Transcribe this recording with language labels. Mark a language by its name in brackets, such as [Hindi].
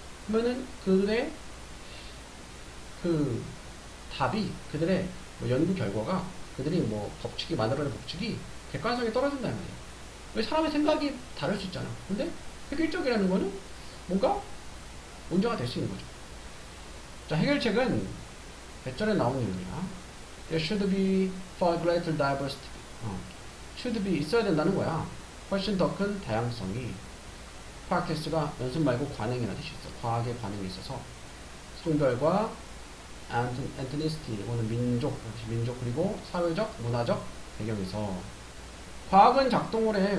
[Korean] 그러면은 그들의 그 답이, 그들의 뭐 연구 결과가, 그들이 뭐 법칙이 만들어낸 법칙이 객관성이 떨어진다 이 말이야. 왜 사람의 생각이 다를 수 있잖아. 근데 획일적이라는 거는 뭔가 문제가 될 수 있는 거죠. 자, 해결책은 배절에 나오는 내용이야. [English] There should be far greater diversity. should be [Korean] 있어야 된다는 거야. 훨씬 더 큰 다양성이. practice가 연습 말고 관행이라는 뜻이 있어. 과학의 관행이 있어서 성별과 ethnicity, 이거는 민족 그리고 사회적, 문화적 배경에서 과학은 작동을 해.